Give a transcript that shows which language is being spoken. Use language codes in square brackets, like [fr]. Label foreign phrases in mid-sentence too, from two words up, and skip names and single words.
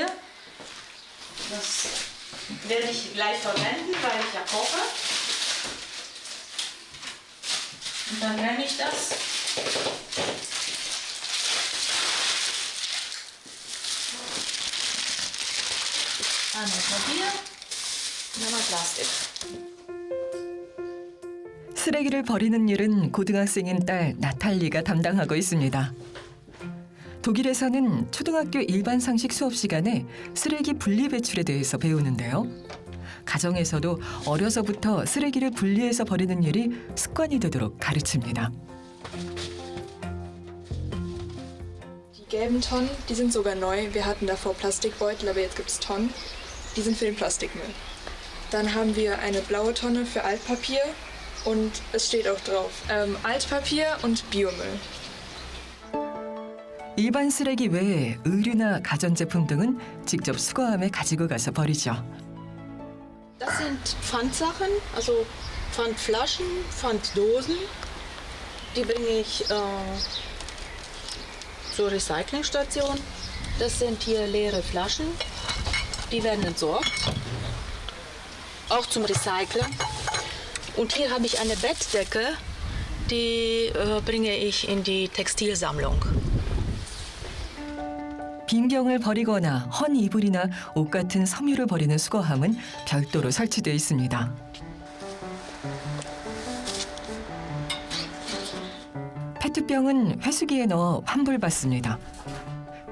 [de] Das werde ich gleich verwenden, weil ich ja koche. Und dann nenne ich das. Einmal Papier und einmal Plastik. [ko] 쓰레기를 버리는 일은 고등학생인 딸 나탈리가 담당하고 있습니다. 독일에서는 초등학교 일반 상식 수업 시간에 쓰레기 분리 배출에 대해서 배우는데요. 가정에서도 어려서부터 쓰레기를 분리해서 버리는 일이 습관이 되도록 가르칩니다. [de] Die gelben Tonnen, die sind sogar neu. Wir hatten davor Plastikbeutel, aber jetzt gibt es Tonnen. Die sind für den Plastikmüll. Dann haben wir eine blaue Tonne für Altpapier und es steht auch drauf Altpapier und Biomüll. [ko] 일반 쓰레기 외에 의류나 가전제품 등은 직접 수거함에 가지고 가서 버리죠. [de] Das sind Pfandsachen, also Pfandflaschen, Pfanddosen. Die bringe ich zur Recyclingstation. Das sind hier leere Flaschen, die werden entsorgt, auch zum Recyceln. Und hier habe ich eine Bettdecke, die bringe ich in die Textilsammlung. [ko] 빈병을 버리거나 헌 이불이나 옷 같은 섬유를 버리는 수거함은 별도로 설치되어 있습니다. 페트병은 회수기에 넣어 환불받습니다.